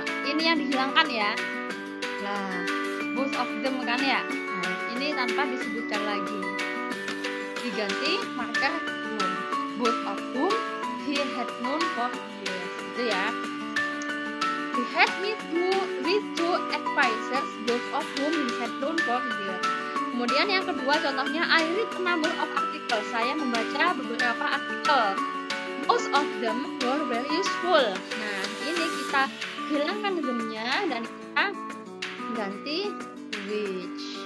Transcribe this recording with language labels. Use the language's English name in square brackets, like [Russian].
[Indonesian] Ini yang dihilangkan ya. Nah, both of them kan ya. Nah, ini tanpa disebutkan lagi. Diganti marker whom. [English] Both of whom he had known for years. Gitu ya. He had met with two advisors, both of whom he had known for years. [Indonesian] Kemudian yang kedua contohnya, [English] I read a number of articles. [Indonesian] Saya membaca beberapa artikel. [English] Most of them were very useful. [Indonesian] Nah, ini kita hilangkan them-nya dan kita ganti which.